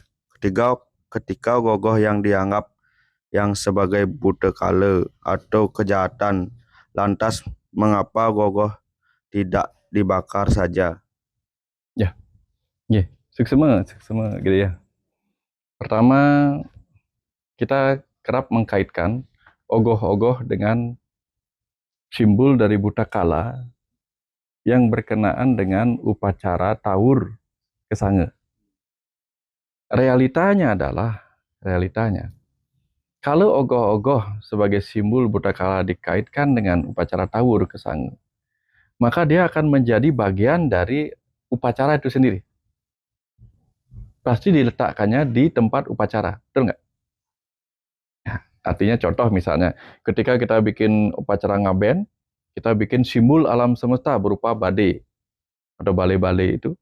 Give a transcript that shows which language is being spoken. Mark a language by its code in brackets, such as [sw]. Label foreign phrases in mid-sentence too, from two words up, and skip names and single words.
[id] Ketika gogoh yang dianggap yang sebagai buta kala atau kejahatan Lantas mengapa gogoh tidak dibakar saja? Ya, seksema gitu ya. Pertama, kita kerap mengkaitkan ogoh-ogoh dengan simbol dari buta kala yang berkenaan dengan upacara tawur kesange. Realitanya, kalau ogoh-ogoh sebagai simbol buta kala dikaitkan dengan upacara tawur kesange, maka dia akan menjadi bagian dari upacara itu sendiri. Pasti diletakkannya di tempat upacara, betul nggak? Artinya contoh misalnya, ketika kita bikin upacara ngaben, kita bikin simbol alam semesta berupa bade atau bale-bale itu.